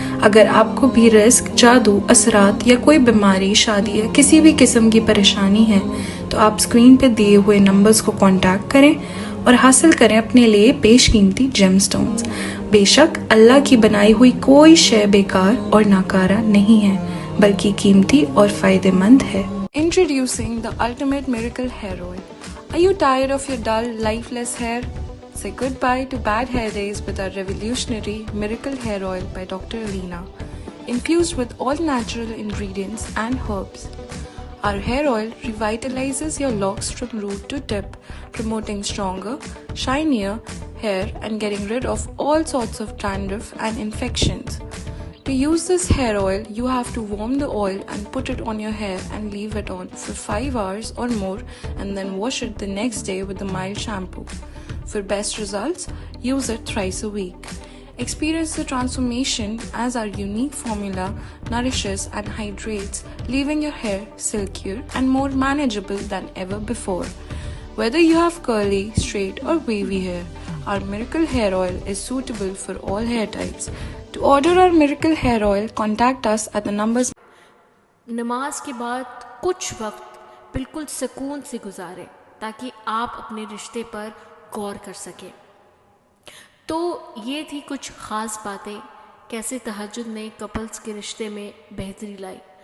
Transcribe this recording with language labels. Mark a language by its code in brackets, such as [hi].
[hi] अगर आपको भी रिस्क, जादू, असरात या कोई बीमारी, शादी या किसी भी किस्म की परेशानी है, तो आप स्क्रीन पे दिए हुए नंबर्स को कांटेक्ट करें और हासिल करें अपने लिए बेशकीमती जेम स्टोन्स। बेशक अल्लाह की बनाई हुई कोई शय बेकार और नाकारा नहीं है, बल्कि कीमती और फायदेमंद है। [en] Introducing the ultimate miracle hair oil. Are you tired of your dull, lifeless hair? Say goodbye to bad hair days with our revolutionary Miracle Hair Oil by Dr. Alina, infused with all natural ingredients and herbs. Our hair oil revitalizes your locks from root to tip, promoting stronger, shinier hair and getting rid of all sorts of dandruff and infections. To use this hair oil, you have to warm the oil and put it on your hair and leave it on for 5 hours or more, and then wash it the next day with a mild shampoo. For best results, use it thrice a week. Experience the transformation as our unique formula nourishes and hydrates, leaving your hair silkier and more manageable than ever before. Whether you have curly, straight or wavy hair, our Miracle Hair Oil is suitable for all hair types. To order our Miracle Hair Oil, contact us at the numbers. [hi] नमाज के बाद कुछ वक्त बिल्कुल सुकून से गुजारें ताकि आप अपने रिश्ते पर गौर कर सकें। तो ये थी कुछ ख़ास बातें कैसे तहज्जुद ने कपल्स के रिश्ते में बेहतरी लाई।